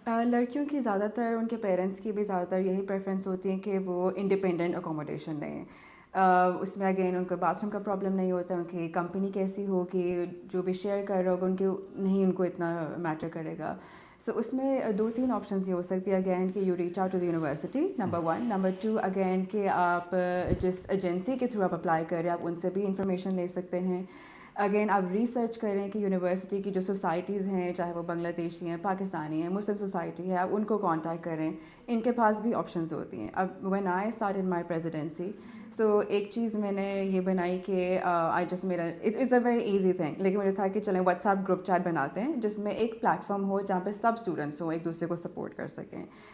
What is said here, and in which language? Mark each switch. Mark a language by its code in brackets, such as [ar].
[ur] لڑکیوں کی زیادہ تر, ان کے پیرنٹس کی بھی زیادہ تر یہی پریفرنس ہوتی ہے کہ وہ انڈیپینڈنٹ اکوموڈیشن لیں. اس میں اگین ان کو باتھ روم کا پرابلم نہیں ہوتا, ان کی کمپنی کیسی ہوگی, جو بھی شیئر کر رہا ہوگا ان کے نہیں ان کو اتنا میٹر کرے گا. سو اس میں 2-3 آپشنز یہ ہو سکتی ہے. [en] again [ur] کہ [en] You reach out to the university, number 1. [ur] Number 2 again کہ آپ جس ایجنسی کے تھرو آپ اپلائی کر رہے ہیں آپ ان سے بھی انفارمیشن لے سکتے ہیں. اگین آپ ریسرچ کریں کہ یونیورسٹی کی جو سوسائٹیز ہیں, چاہے وہ بنگلہ دیشی ہیں, پاکستانی ہیں, مسلم سوسائٹی ہے, آپ ان کو کانٹیکٹ کریں, ان کے پاس بھی آپشنز ہوتی ہیں. اب [en] when I started my presidency, [ur] سو ایک چیز میں نے یہ بنائی کہ [en] I just [ur] میرا [en] it is a very easy thing, [ur] لیکن مجھے تھا کہ چلیں واٹس ایپ گروپ چیٹ بناتے ہیں جس میں ایک پلیٹ فارم ہو جہاں پہ سب اسٹوڈنٹس ہوں, ایک دوسرے کو سپورٹ کر سکیں.